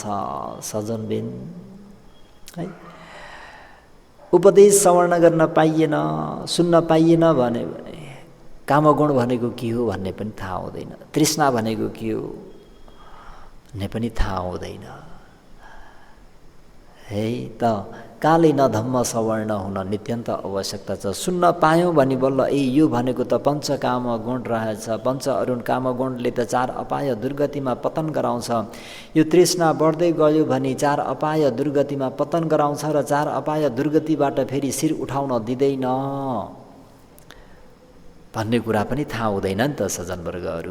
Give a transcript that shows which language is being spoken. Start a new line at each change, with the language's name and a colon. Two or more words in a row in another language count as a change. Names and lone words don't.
Nepali: सजनबिन है, उपदेश श्रवण गर्न पाइएन, सुन्न पाइएन भने कामगुण भनेको के हो भन्ने पनि थाहा हुँदैन, तृष्णा भनेको के हो भन्ने पनि थाहा हुँदैन है। त
Pali: काले न धम्म सवर्ण
Nepali: हुन नित्यन्त आवश्यकता छ। सुन्न पायौँ भने बल्ल यो भनेको त पञ्चकाम गुण रहेछ, पञ्च अरुण काम गुणले त चार अपाय दुर्गतिमा पतन गराउँछ। यो तृष्णा बढ्दै गयो भने चार अपाय दुर्गतिमा पतन गराउँछ र चार अपाय दुर्गतिबाट फेरि शिर उठाउन दिँदैन भन्ने कुरा पनि थाहा हुँदैन नि त सज्जनवर्गहरू।